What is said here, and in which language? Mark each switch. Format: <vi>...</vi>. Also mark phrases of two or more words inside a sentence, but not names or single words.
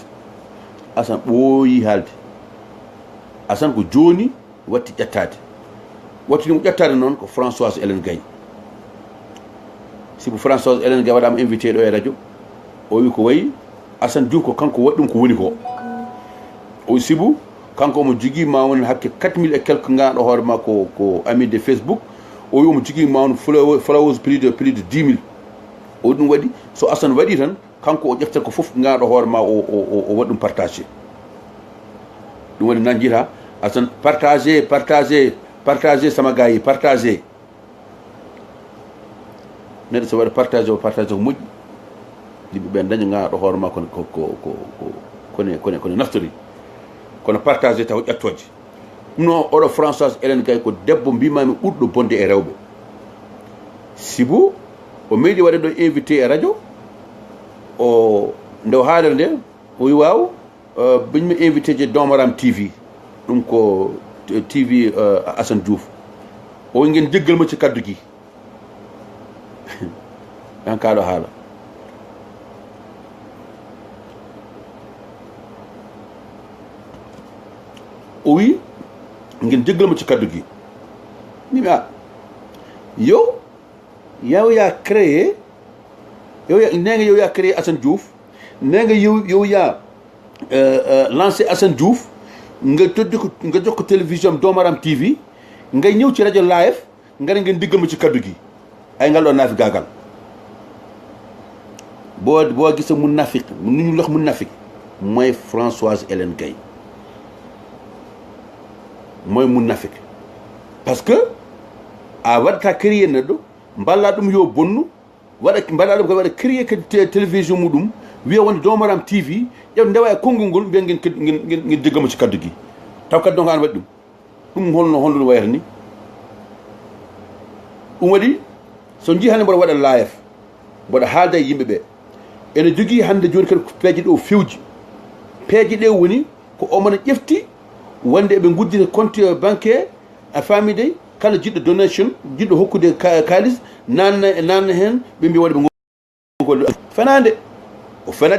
<ff>haalde Assane ko joni watti ƴettade wattini mo ƴettade noon ko Françoise Hélène Gaye sibo Françoise Hélène Gaye waɗama invité ɗo e radio o wi ko wayi Assane Diouf ko kanko waɗi ɗum ko woni ko o sibu kanko omo jogui ma won hakke 4000</ff> <fr>et quelque</fr> <ff>gaɗo hoore ma ko</ff> <fr>ami de Facebook</fr> <ff>o wi omo jogui ma won followers</ff> <fr>plus de 10 000</fr> <ff>o ɗum waɗi so Assane waɗi tan kanko o ƴeftat ko foof gaɗo hoore ma o waɗi ɗum partagé ɗum waɗi nan jiita Assane</ff> <wo>partagez sama gars yi partagez</wo> <ff>neɗɗo so waɗa partage ko moƴƴi yimɓe ɓe daña ngaaɗo hoore ma kone naftori kono partage taw ƴettoje ɗum noon oɗo Françoise Hélène Gaye ko debbo mbimami ɓurɗo bonde e rewɓe sibu o meeɗi waɗe ɗo invité e radio o nde o haalere nde o wi waw biñmi invité je Domaram TV ɗum ko TV Assane Diouf o wi</ff> <wo>nguen jeggal mo ci kaddu gi</wo> <ff>yan kaɗo haala o wi</ff> <wo>ngeen jéggal ma ci kaddu gi mimi yow yaa créé yow yaa créé Assane Diouf nee nga yow yaa lancé Assane Diouf nga jox ko télévision Domaram TV ngay ñëw ci rajo live nga ne ngeen diggal ma ci kaddu gi ay ngal doon naa fi gaagal boo gisee mu nafiq nu ñu lox mu nafiq mooy Françoise Hélène Gaye mooy mu nafiq</wo> <fr>parce que</fr> <ff>a waɗata créé neɗɗo mballa ɗum yo bonnu mbaɗa ɗum ko waɗa créé que télévision muɗum wiya wonde Domaram TV ƴew ndewa e konngol ngol mbiya</ff> <wo>ngeen jeggamo ci kaddu gi</wo> <ff>taw kadi donc an waɗi ɗum holno wayata ni ɗum waɗi so jii hannde mboɗo waɗa live mboɗo haalda e yimɓe ɓe ene jogii hannde jooni kadi peeje ɗo fewji peeje ɗe woni ko omona ƴefti wonde eɓe guddita</ff> <fr>compte bancaire</fr> <ff>a faami dey kala jiɗɗo donation jiɗɗo hokkude kalis nanna heen ɓe mbi waɗi ɓe ngol fenade o</ff>